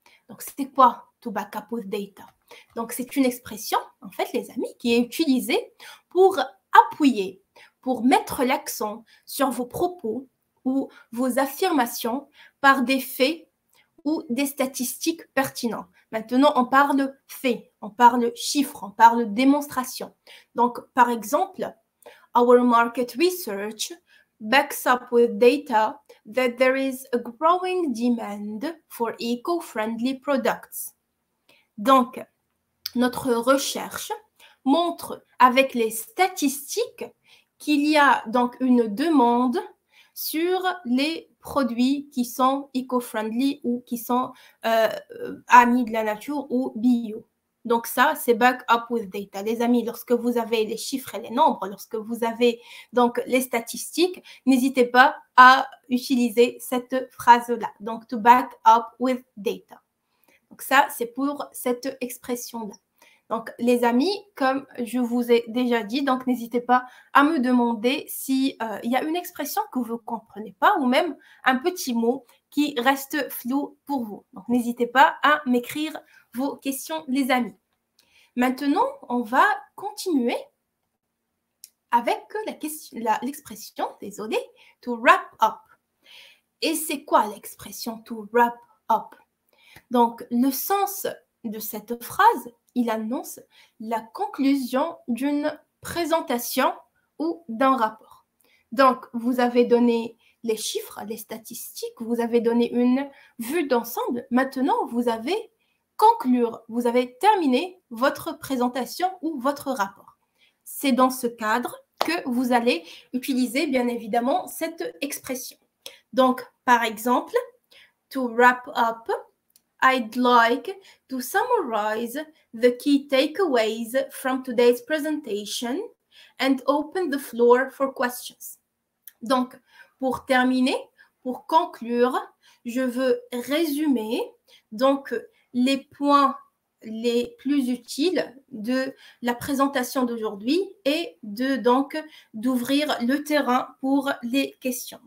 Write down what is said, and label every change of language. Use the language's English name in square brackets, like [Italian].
[French] Donc, c'est quoi [English] to back up with data? [French] Donc, c'est une expression, en fait, les amis, qui est utilisée pour appuyer, pour mettre l'accent sur vos propos ou vos affirmations par des faits ou des statistiques pertinents. Maintenant, on parle faits, on parle chiffres, on parle démonstration. Donc, par exemple, [English] our market research backs up with data that there is a growing demand for eco-friendly products. [French] Donc, notre recherche montre avec les statistiques qu'il y a donc une demande sur les produits qui sont eco-friendly ou qui sont amis de la nature ou bio. Donc ça, c'est [English] back up with data. [French] Les amis, lorsque vous avez les chiffres et les nombres, lorsque vous avez donc les statistiques, n'hésitez pas à utiliser cette phrase-là. Donc, [English] to back up with data. [French] Donc ça, c'est pour cette expression-là. Donc, les amis, comme je vous ai déjà dit, donc n'hésitez pas à me demander s'il y a une expression que vous ne comprenez pas ou même un petit mot qui reste flou pour vous. Donc, n'hésitez pas à m'écrire vos questions, les amis. Maintenant, on va continuer avec l'expression, désolé, [English] to wrap up. [French] Et c'est quoi l'expression [English] to wrap up? [French] Donc, le sens de cette phrase, il annonce la conclusion d'une présentation ou d'un rapport. Donc, vous avez donné les chiffres, les statistiques, vous avez donné une vue d'ensemble. Maintenant, vous avez conclure, vous avez terminé votre présentation ou votre rapport. C'est dans ce cadre que vous allez utiliser, bien évidemment, cette expression. Donc, par exemple, [English] to wrap up, I'd like to summarize the key takeaways from today's presentation and open the floor for questions. [French] Donc, pour terminer, pour conclure, je veux résumer donc les points les plus utiles de la présentation d'aujourd'hui et d'ouvrir le terrain pour les questions.